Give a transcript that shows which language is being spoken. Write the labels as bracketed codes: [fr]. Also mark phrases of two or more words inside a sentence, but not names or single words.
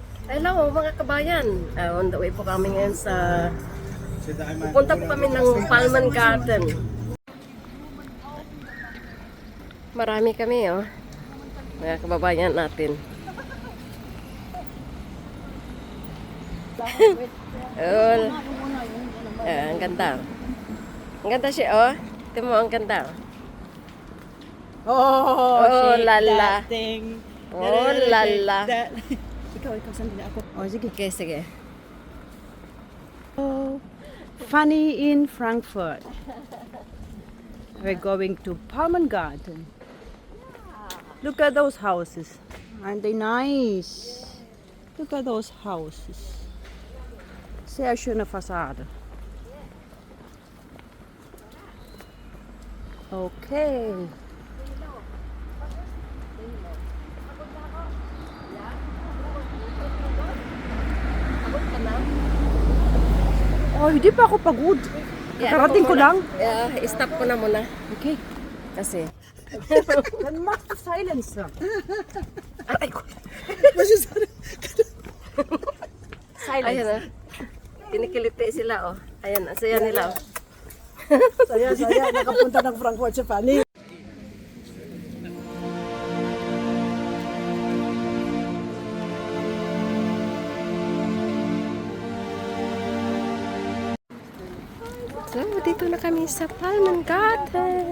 [tl] Hello mga kabayan, [en] on the way [tl] po kami ngayon sa pupunta po kami ng Palman Garden. Marami kami mga kababayan natin. Ang ganda. Ang ganda siya Ito mo ang ganda. Lala. Lala. Ikaw, sandali ako. Sige. Okay, sige. [en] Funny in Frankfurt. We're going to Palmen Garden. Look at those houses. Aren't they nice? Look at those houses. [de] Sehr schöne Fassade. [en] Okay. [tl] Oh, hindi pa ako pagod. Kakarating ko lang. Stop ko na muna. Okay. Kasi. [de] Dann machst du Silencer. [tl] Atay ko. Ayan Kinikiliti sila Ayan, ang saya nila Saya, nakapunta ng Frankfurt sa Fanny. So, dito na kami sa Palman Garden.